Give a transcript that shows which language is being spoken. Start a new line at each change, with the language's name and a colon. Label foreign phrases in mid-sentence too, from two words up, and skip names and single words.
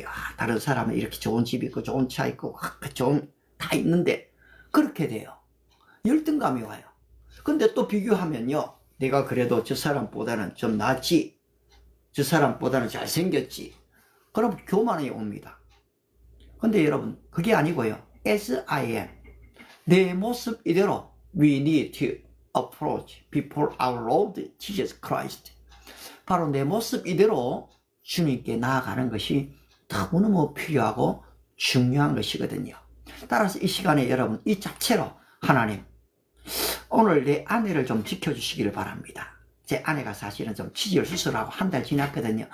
Korean: 다른 사람은 이렇게 좋은 집 있고 좋은 차 있고 좋은 다 있는데, 그렇게 돼요. 열등감이 와요. 근데 또 비교하면요, 내가 그래도 저 사람보다는 좀 낫지, 저 사람보다는 잘생겼지, 그럼 교만이 옵니다. 근데 여러분, 그게 아니고요,
English: as I am,
Korean: 내 모습 이대로
English: we need to approach before our Lord Jesus Christ.
Korean: 바로 내 모습 이대로 주님께 나아가는 것이 너무너무 필요하고 중요한 것이거든요. 따라서 이 시간에 여러분 이 자체로 하나님 오늘 내 아내를 좀 지켜주시기를 바랍니다. 제 아내가 사실은 좀 치질 수술하고 한 달 지났거든요.